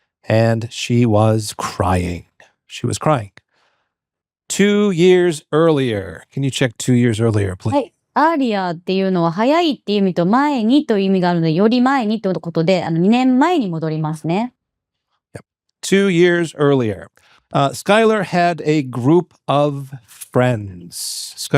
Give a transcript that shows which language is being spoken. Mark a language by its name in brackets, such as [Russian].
[English] And she was crying. She was crying. 2 years earlier. Can you check 2 years earlier, please? [Japanese] はい。アーリアっていうのは早いっていう意味と前にという意味があるので、より前にということで、2年前に戻りますね。 [English] 2 years earlier. Skyler had a group of friends.